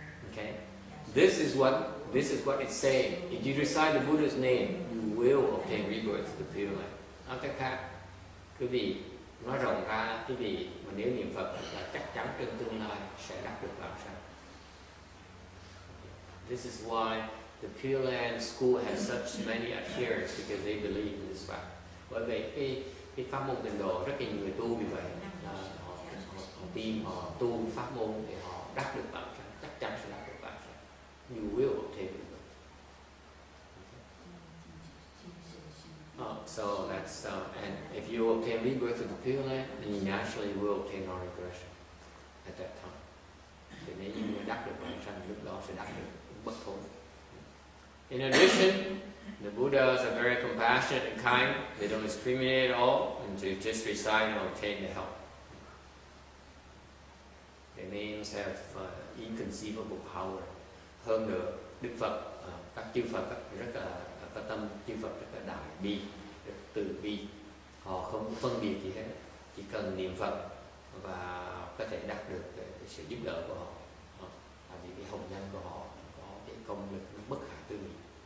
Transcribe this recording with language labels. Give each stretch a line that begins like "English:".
English: Okay. This is what it's saying. If you recite the Buddha's name, you will obtain rebirth to the Pure Land.
Vietnamese: Nói cách khác, quý vị nói rộng ra, quý vị mà nếu niệm Phật là chắc chắn trong tương lai sẽ đắc được vãng sanh.
English: This is why the Pure Land school has such many adherents, because they believe in this fact.
Vietnamese: Bởi vì cái pháp môn tịnh độ rất là nhiều người tu vì vậy, họ tin, họ tu pháp môn để họ đắc được vãng sanh, chắc chắn sẽ đắc được vãng sanh.
English: You will obtain rebirth. So that's and if you obtain rebirth to the Pure Land, then you naturally will obtain non-regression at that time.
Vietnamese: Thì nếu như đắc được vãng sanh, lúc đó sẽ đắc được bất thối.
English: In addition, the Buddhas are very compassionate and kind. They don't discriminate at all, and to just recite and obtain the help. Their names have inconceivable power.
Vietnamese: Hơn nữa, Đức Phật, các chư Phật rất là có tâm, chư Phật rất là đại bi, rất từ bi. Họ không phân biệt gì hết, chỉ cần niệm Phật và có thể đạt được cái sự giúp đỡ của họ. Tại vì cái hồng nhân của họ có cái công lực nó bất khả tư nghị.